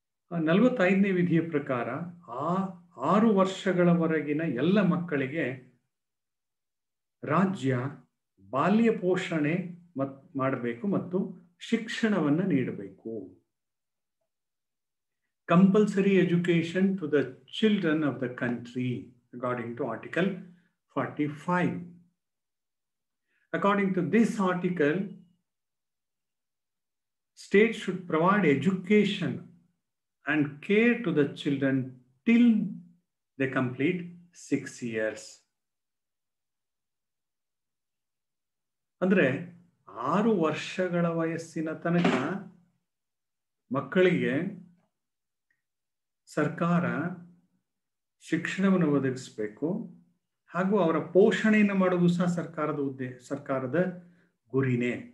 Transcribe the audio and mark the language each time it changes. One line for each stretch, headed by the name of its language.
Kannada: 45ನೇ ವಿಧಿಯ ಪ್ರಕಾರ 6 ವರ್ಷಗಳವರೆಗಿನ ಎಲ್ಲ ಮಕ್ಕಳಿಗೆ ರಾಜ್ಯ ಬಾಲ್ಯ ಪೋಷಣೆ ಮಾಡಬೇಕು ಮತ್ತು ಶಿಕ್ಷಣವನ್ನು ನೀಡಬೇಕು.
English: Compulsory education to the children of the country according to Article 45. According to this article, states should provide education and care to the children till they complete 6 years.
Kannada: ಅಂದ್ರೆ 6 ವರ್ಷಗಳ ವಯಸ್ಸಿನ ತನಕ ಮಕ್ಕಳಿಗೆ ಸರ್ಕಾರ ಶಿಕ್ಷಣವನ್ನು ಒದಗಿಸಬೇಕು ಹಾಗೂ ಅವರ ಪೋಷಣೆಯನ್ನು ಮಾಡೋದು ಸಹ ಸರ್ಕಾರದ ಗುರಿನೇ.